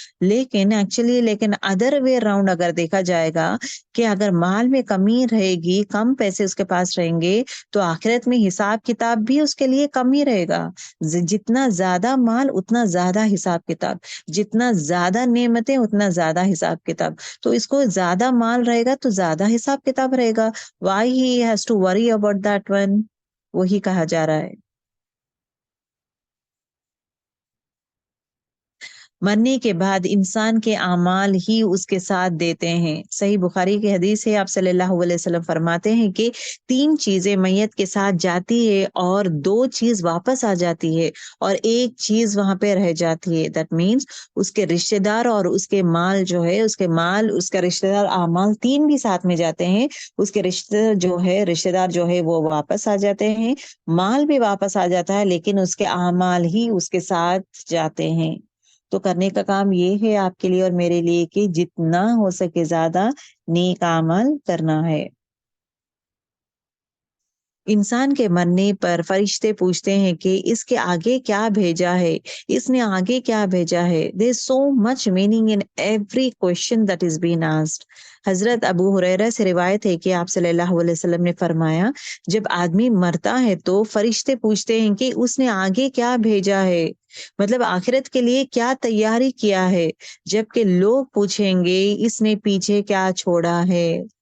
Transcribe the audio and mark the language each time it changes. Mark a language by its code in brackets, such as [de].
[ur] لیکن [en] other way round [ur] اگر دیکھا جائے گا کہ اگر مال میں کمی رہے گی, کم پیسے اس کے پاس رہیں گے, تو آخرت میں حساب کتاب بھی اس کے لیے کم ہی رہے گا. جتنا زیادہ مال اتنا زیادہ حساب کتاب, جتنا زیادہ نعمتیں اتنا زیادہ حساب کتاب. تو اس کو زیادہ مال رہے گا تو زیادہ حساب کتاب رہے گا. [en] Why he has to worry about that one? [ur] وہی کہا جا رہا ہے. مرنے کے بعد انسان کے اعمال ہی اس کے ساتھ دیتے ہیں. صحیح بخاری کی حدیث ہے, آپ صلی اللہ علیہ وسلم فرماتے ہیں کہ 3 چیزیں میت کے ساتھ جاتی ہے اور 2 چیز واپس آ جاتی ہے اور 1 چیز وہاں پہ رہ جاتی ہے. [en] that means [ur] اس کے رشتہ دار اور اس کے مال جو ہے, اس کا رشتہ دار اعمال 3 بھی ساتھ میں جاتے ہیں. اس کے رشتہ دار جو ہے وہ واپس آ جاتے ہیں, مال بھی واپس آ جاتا ہے, لیکن اس کے اعمال ہی اس کے ساتھ جاتے ہیں. تو کرنے کا کام یہ ہے آپ کے لیے اور میرے لیے کہ جتنا ہو سکے زیادہ نیک عمل کرنا ہے. انسان کے مرنے پر فرشتے پوچھتے ہیں کہ اس کے آگے کیا بھیجا ہے, اس نے آگے کیا بھیجا ہے. [en] There is so much meaning in every question that is being asked. [ur] حضرت ابو ہریرہ سے روایت ہے کہ آپ صلی اللہ علیہ وسلم نے فرمایا, جب آدمی مرتا ہے تو فرشتے پوچھتے ہیں کہ اس نے آگے کیا بھیجا ہے, مطلب آخرت کے لیے کیا تیاری کیا ہے. جبکہ لوگ پوچھیں گے اس نے پیچھے کیا چھوڑا ہے.